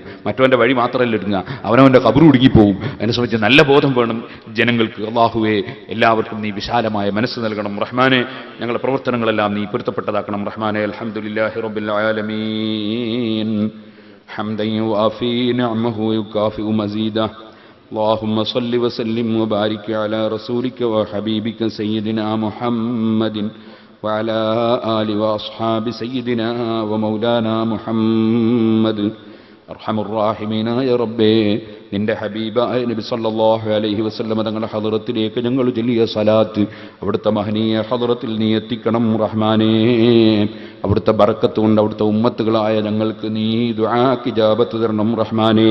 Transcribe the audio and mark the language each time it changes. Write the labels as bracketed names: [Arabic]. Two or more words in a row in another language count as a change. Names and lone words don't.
[Malayalam] മറ്റവന്റെ വഴി മാത്രമല്ല ഇടുങ്ങുക, അവനവന്റെ ഖബർ ഇടുങ്ങിപ്പോവും. അതിനെ സംബന്ധിച്ച് നല്ല ബോധം വേണം ജനങ്ങൾക്ക്. അല്ലാഹുവേ, എല്ലാവർക്കും നീ വിശാലമായ മനസ്സ് നൽകണം റഹ്മാനെ. ഞങ്ങളുടെ പ്രവർത്തനങ്ങളെല്ലാം നീ പൊരുത്തപ്പെട്ടതാക്കണം റഹ്മാനെ. [Arabic] الحمد لله رب العالمين حمدا يوافي نعمه يكافئ مزيده. اللهم صل وسلم وبارك على رسولك وحبيبك سيدنا محمد وعلى آل وأصحاب سيدنا ومولانا محمد. أرحم الراحمين [Malayalam] റബ്ബേ, നിന്റെ ഹബീബായ നബി [Arabic] صلى الله عليه وسلم [Malayalam] തങ്ങളുടെ ഹദറത്തിലേക്ക് ഞങ്ങൾ ചൊല്ലിയ സലാത്ത് അവിടുത്തെ മഹനീയ ഹദറത്തിൽ നീ എത്തിക്കണം റഹ്മാനേ. അവിടുത്തെ ബറക്കത്ത് കൊണ്ട് അവിടുത്തെ ഉമ്മത്തുകളായ ഞങ്ങൾക്ക് നീ ദുആക്ക് ഇജാബത്ത് തരണം റഹ്മാനേ.